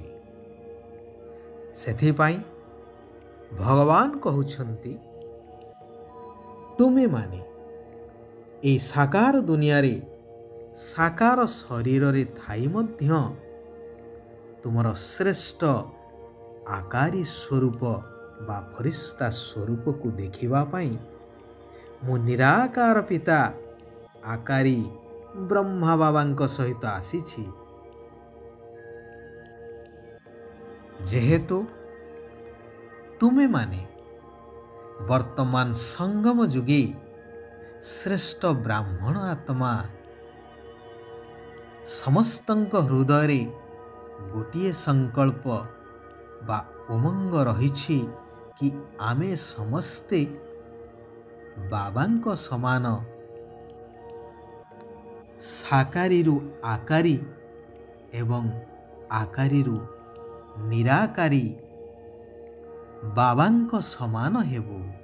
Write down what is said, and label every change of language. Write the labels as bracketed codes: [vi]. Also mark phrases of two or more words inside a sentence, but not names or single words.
[or] ସେଥିପାଇ ଭଗବାନ କହଉଛନ୍ତି, ତୁମେ ମାନେ ଏ ସାକାର ଦୁନିଆ ରେ ସାକାର ଶରୀର ରେ ଥାଇ ମଧ୍ୟ ତୁମର ଶ୍ରେଷ୍ଠ ଆକାରୀ ସ୍ୱରୂପ ବା ଫରିସ୍ତା ସ୍ୱରୂପ କୋ ଦେଖିବା ପାଇ ମୁ ନିରାକାର ପିତା ଆକାରୀ ବ୍ରହ୍ମା ବାବାଙ୍କ ସହିତ ଆସିଛି। ଯେହେତୁ ତୁମେ ମାନେ ବର୍ତ୍ତମାନ ସଙ୍ଗମ ଯୁଗେ ଶ୍ରେଷ୍ଠ ବ୍ରାହ୍ମଣ ଆତ୍ମା ସମସ୍ତଙ୍କ ହୃଦୟ ରେ ଗୋଟିଏ ସଂକଳ୍ପ ବା ଉମଙ୍ଗ ରହିଛି କି ଆମେ ସମସ୍ତେ ବାବାଙ୍କ ସମାନ ସାକାରୀରୁ ଆକାରୀ ଏବଂ ଆକାରୀରୁ ନିରାକାରୀ ବାବାଙ୍କ ସମାନ ହେବୁ।